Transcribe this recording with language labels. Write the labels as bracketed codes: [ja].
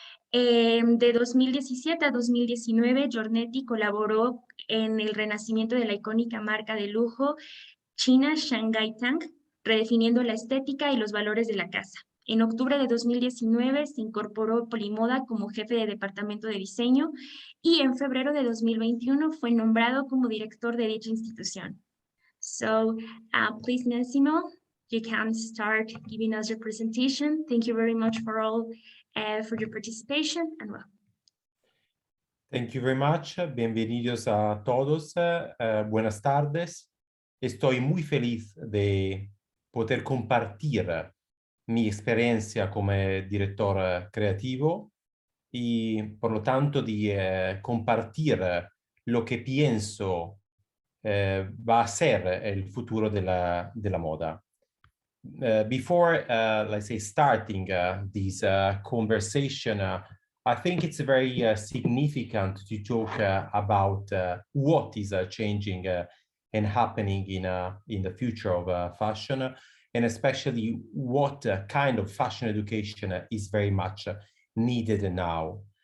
[es] De 2017 a 2019, Giornetti colaboró en el renacimiento de la icónica marca de lujo China Shanghai Tang, redefiniendo la estética y los valores de la casa. En octubre de 2019 se incorporó Polimoda como jefe de departamento de diseño y en febrero de 2021 fue nombrado como director de dicha institución. [en] So, please, Massimo, you can start giving us your presentation. Thank you very much for your participation and well. Thank you very much. [es] Bienvenidos a todos. Buenas tardes. Estoy muy feliz de poder compartir mi experiencia como director creativo y por lo tanto de compartir lo que pienso va a ser el futuro de la moda. [en] Before, let's say, starting this conversation, I think it's very significant to talk about what is changing and happening in the future of fashion, and especially what kind of fashion education is very much needed now.